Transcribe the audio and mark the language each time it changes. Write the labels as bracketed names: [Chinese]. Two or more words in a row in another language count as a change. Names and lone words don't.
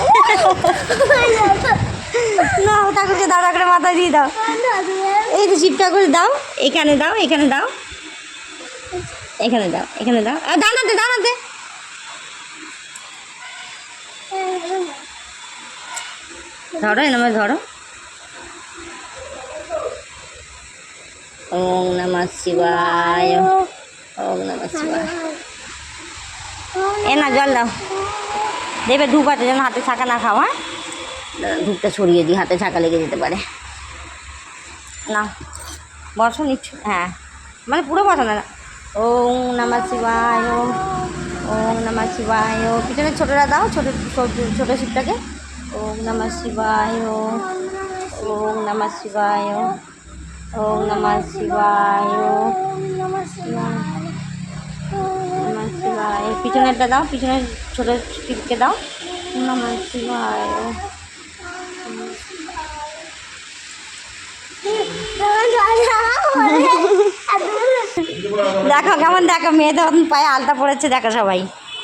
[Bangla] না ঠাকুরকে দাঁড়া করে মাথায় দিয়ে দাও, এই যে শিব ঠাকুর দাও, এখানে দাও, এখানে দাও, এখানে দাও, এখানে দাও, আর দাঁড়াতে দাঁড়াতে, ধরো এনামে ধরো। [Sanskrit] ওম নমঃ শিবায়, ওম নমঃ শিবায়। [Bangla] এ না জল দাও, দেবে ধূপ আছে যেন হাতে ছাকা না খাও, হ্যাঁ ধূপটা ছড়িয়ে দিই, হাতে ছাকা লেগে যেতে পারে। না বসো নিচ্ছু, হ্যাঁ মানে পুরো বসো না। [Sanskrit] ওম নমঃ শিবায়, ওম নমঃ শিবায়। [Bangla] পিছনে ছোটোরা দাও, ছোটো ছোটো শিবটাকে। [Sanskrit] ওম নমঃ শিবায়, ওম নমঃ শিবায়, ওম নমঃ শিবায়, নমঃ শিবায়। [Bangla] পিছনেরটা দাও, পিছনের ছোটো শিবকে দাও, [Sanskrit] নমঃ শিবায়। [Bangla] দেখো কেমন, দেখো মেয়ে তখন পায়ে আলতা পড়েছে, দেখো সবাই।